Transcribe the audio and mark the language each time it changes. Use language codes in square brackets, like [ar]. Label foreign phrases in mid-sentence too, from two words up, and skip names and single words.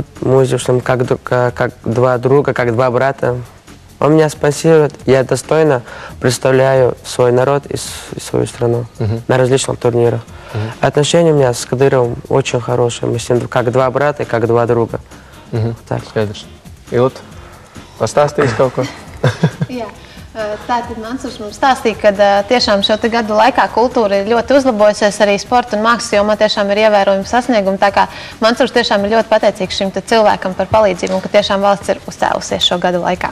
[ru] Мы живем как два друга, как два брата. Он меня спонсирует, я достойно представляю свой народ и свою страну на различных турнирах. Отношения у меня с Кадыровым очень хорошие. Мы с ним как два брата и как два друга. Так. [lv] Ilta, pastāstīs kaut ko? Jā. Tātad Mansurs mums stāstīja, ka tiešām šo gadu laikā kultūra ir ļoti uzlabojusies, arī sporta un mākslas jomā tiešām ir ievērojami sasniegumi. Tā kā Mansurs tiešām ir ļoti pateicīgs šim cilvēkam par palīdzību un ka tiešām valsts ir uzcēlusies šo gadu laikā.